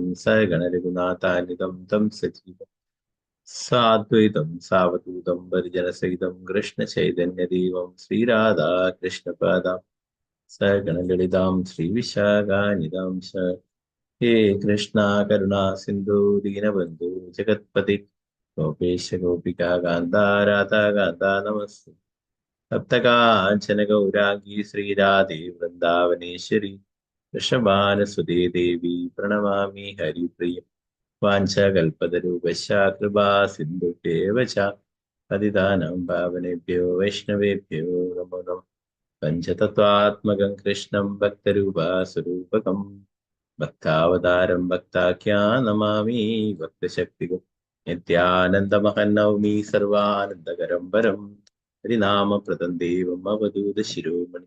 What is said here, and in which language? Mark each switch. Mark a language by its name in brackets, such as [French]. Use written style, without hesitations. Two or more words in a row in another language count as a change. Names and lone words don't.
[Sanskrit] സഗണരഘുനാഥാനിതം തം സജീവം സാദ്വൈതം സാവധൂതം പരിജനസഹിതം കൃഷ്ണ ചൈതന്യദേവം ശ്രീരാധാ കൃഷ്ണപാദാം സഗണലളിതാം ശ്രീവിശാഖാനിതാം ഹേ കൃഷ്ണ കരുണാ സിന്ധു ദീനബന്ധു ജഗത്പതി ഗോപേശ ഗോപികാ കാന്താ രാധാ കാന്താ നമസ്തേ. സപ്തകാഞ്ചന ഗൗരാംഗീ ശ്രീരാധേ വൃന്ദാവനേശ്വരി വൃഷഭാനുസുതേ ദേവി പ്രണമാമി ഹരിപ്രിയം. വാഞ്ചകൽപതരൂപശ്ച കൃപാ സിന്ധുഭ്യേവ ച പതിതാനാം പാവനേഭ്യോ വൈഷ്ണവേഭ്യോ നമോ നമഃ. പഞ്ചതത്വാത്മകം കൃഷ്ണം ഭക്തരൂപാസ്വരൂപകം ഭക്താവതാരം ഭക്താഖ്യാൻ നമാമി ഭക്തശക്തികം. നിത്യാനന്ദമഹം നവമി സർവാനന്ദകരം പരം ഹരിനാമപ്രദം ദേവം അവധൂത ശിരോമണി.